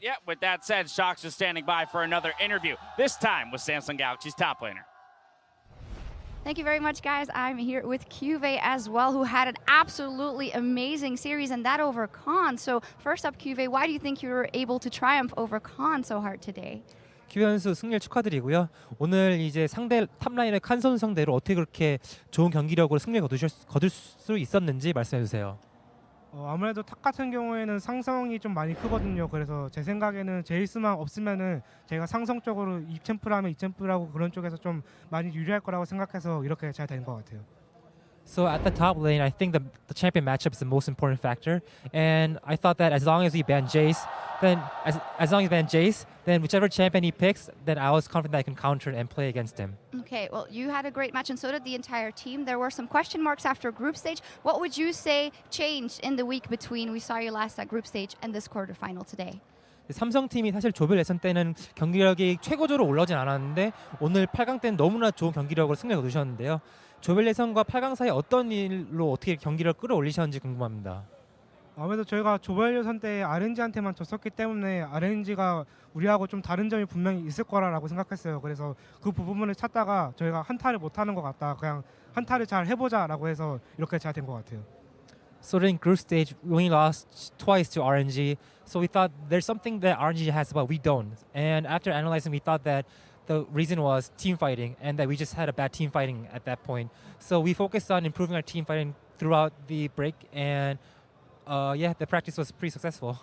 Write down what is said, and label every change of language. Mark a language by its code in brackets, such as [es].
[en] Yeah, with that said, Shox is standing by for another interview, this time with Samsung Galaxy's top laner. Thank you very much, guys. I'm here with Cuvée as well, who had an absolutely amazing series, and that over Khan. So first up, Cuvée, why do you think you were able to triumph over Khan so hard today? [ko] 큐 선수 승리를 축하드리고요. 오늘 이제 상대 탑라인의 칸 선수 상대로 어떻게 그렇게 좋은 경기력으로 승리를 거둘 수 있었는지 말씀해 주세요. 아무래도 탑 같은 경우에는 상성이 좀 많이 크거든요. 그래서 제 생각에는 제이스만 없으면은 제가 상성적으로 2챔프라면 2챔프라고 그런 쪽에서 좀 많이 유리할 거라고 생각해서 이렇게 잘 된 것 같아요. [en] So at the top lane, I think the champion matchup is the most important factor, and I thought that as long as we ban Jace, then as long as we ban Jace, then whichever champion he picks, then I was confident that I can counter and play against him. Okay, well, you had a great match, and so did the entire team. There were some question marks after group stage. What would you say changed in the week between we saw you last at group stage and this quarterfinal today? [ko] 삼성팀이 사실 조별 예선 때는 경기력이 최고조로 올라오진 않았는데 오늘 8강 때는 너무나 좋은 경기력으로 승리를 거두셨는데요. 조별 예선과 8강 사이 어떤 일로 어떻게 경기력을 끌어올리셨는지 궁금합니다. 아무래도 저희가 조별 예선 때 RNG한테만 졌었기 때문에 RNG가 우리하고 좀 다른 점이 분명히 있을 거라고 생각했어요. 그래서 그 부분을 찾다가 저희가 한타를 못하는 것 같다. 그냥 한타를 잘 해보자라고 해서 이렇게 잘 된 것 같아요. [en] So in group stage, we only lost twice to RNG. So we thought there's something that RNG has but we don't. And after analyzing, we thought that the reason was team fighting and that we just had a bad team fighting at that point. So we focused on improving our team fighting throughout the break, and yeah, the practice was pretty successful.